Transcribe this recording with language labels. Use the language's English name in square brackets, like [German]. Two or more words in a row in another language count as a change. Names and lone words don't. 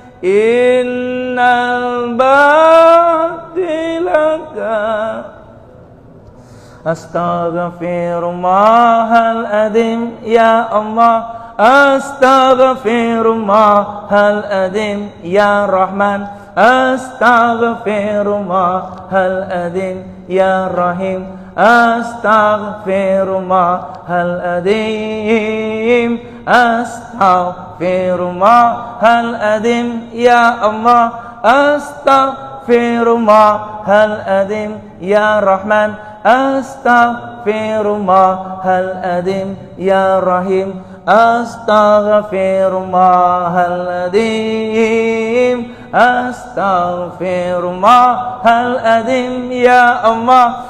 [Arabic] إن الباطل أستغفر الله العظيم يا الله، أستغفر الله العظيم يا رحمن, أستغفر الله العظيم يا رحيم، أستغفر الله العظيم، أستغفر الله العظيم يا الله, أستغفر الله العظيم يا رحمن، أستغفر الله العظيم يا رحيم، أستغفر الله العظيم، أستغفر الله العظيم يا الله,